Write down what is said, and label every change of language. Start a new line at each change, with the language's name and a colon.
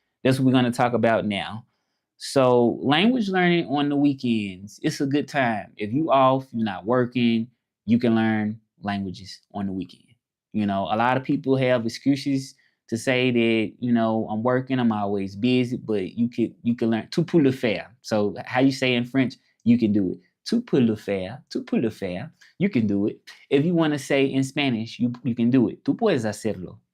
English: That's what we're gonna talk about now. So language learning on the weekends, it's a good time. If you off, you're not working, you can learn languages on the weekend. A lot of people have excuses to say that, I'm working, I'm always busy, but you can learn
French: tout pour le faire.
English: So how you say in French, you can do it.
French: Tout pour le faire, tout pour le faire.
English: You can do it. If you want to say in Spanish, you can do it.
Spanish: Tú puedes hacerlo.